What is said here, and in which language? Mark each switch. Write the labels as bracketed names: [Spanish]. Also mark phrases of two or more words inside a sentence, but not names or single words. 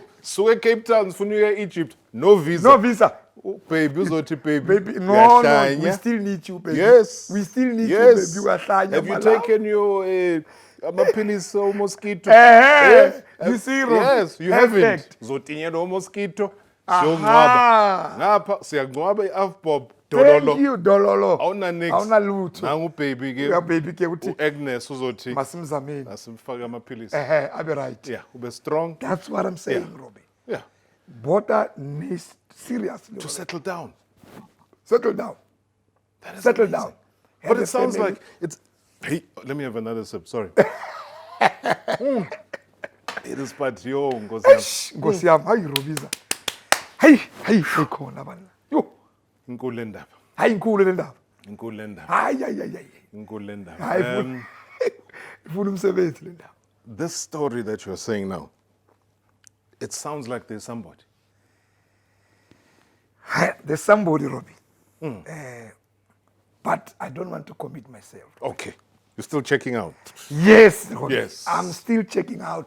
[English] So Cape Town, Funuya, Egypt. No visa. No visa. Oh, baby, baby. Baby, no, we still need you, baby. Yes. We still need yes. you, baby. Have you taken your mapilisi mosquito? You see, Robbie? Yes, you haven't. [Zulu] Zotinya no mosquito. Ngapha siyangcwaba iAfbob dololo. [English] Thank you, [Zulu] dololo. Awuna nix. Awuna lutho. Nangu baby ke. Uya baby ke uthi Agnes uzothi masimzameni. asimfake amaphilisi. Abe right. Yeah, ube strong. [English] That's what I'm saying, Robbie. Yeah. Botha needs seriously To settle down. Settle down. That is Settle amazing. down. But Have it a sounds family. like it's. Hey, let me have another sip. Sorry. It is but yo, [Zulu] Nkosi yami, hayi Robiza. Hayi khona bana. Yo, inkulu le ndaba. hayi inkulu le ndaba. Inkulu le ndaba. Hayi. Inkulu le ndaba. Hayi ifuna umsebenzi le ndaba. [English] This story that you're saying now, it sounds like there's somebody. There's somebody, Robbie. But I don't want to commit myself. Okay. You're still checking out. Yes, Robbie. Yes. I'm still checking out.